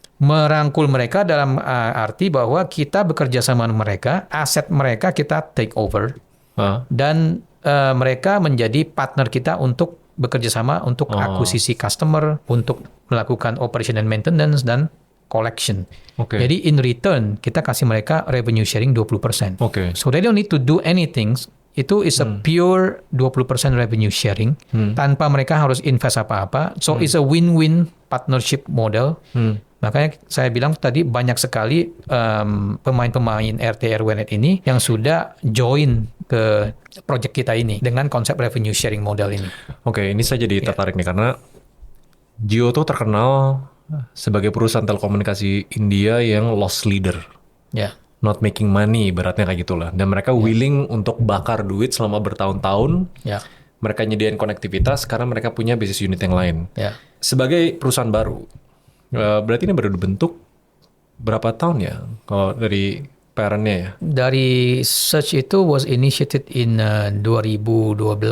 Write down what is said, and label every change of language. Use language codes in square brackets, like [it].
[id] Merangkul mereka dalam arti bahwa kita bekerja sama dengan mereka, aset mereka kita [en] take over, [id] dan mereka menjadi partner kita untuk bekerja sama untuk akuisisi customer, untuk melakukan [en] operation and maintenance [id] dan collection. [en] Okay. [id] Jadi [en] in return [id] kita kasih mereka revenue sharing 20%. [en] Okay. So they don't need to do anything. [id] Itu [en] is a pure 20% revenue sharing [id] tanpa mereka harus invest apa-apa. [en] So it's a win-win partnership model. [id] Makanya saya bilang tadi banyak sekali pemain-pemain RT RW Net ini yang sudah join ke project kita ini dengan konsep revenue sharing model ini. Oke, ini saya jadi tertarik nih karena Jio tuh terkenal sebagai perusahaan telekomunikasi India yang loss leader. Ya. [en] Not making money, [id] beratnya kayak gitulah. Dan mereka willing untuk bakar duit selama bertahun-tahun. Ya. Mereka nyediain konektivitas karena mereka punya bisnis unit yang lain. Ya. Sebagai perusahaan baru, berarti ini baru dibentuk berapa tahun ya kalau dari parentnya ya? Dari [en] search [id] itu [en] was initiated in 2012.